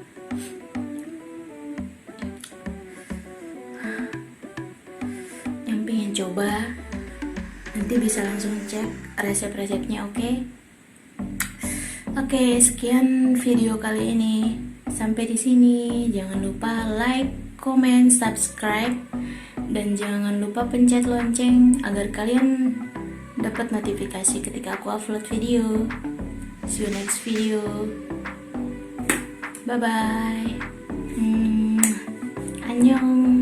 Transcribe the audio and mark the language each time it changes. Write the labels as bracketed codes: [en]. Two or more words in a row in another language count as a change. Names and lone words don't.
[id] Yang pengen coba nanti bisa langsung cek resep-resepnya, oke? Oke, sekian video kali ini. Sampai di sini. Jangan lupa [en] like, comment, subscribe, [id] dan jangan lupa pencet lonceng agar kalian dapat notifikasi ketika aku [en] upload video. See you next video. Bye bye. Annyeong.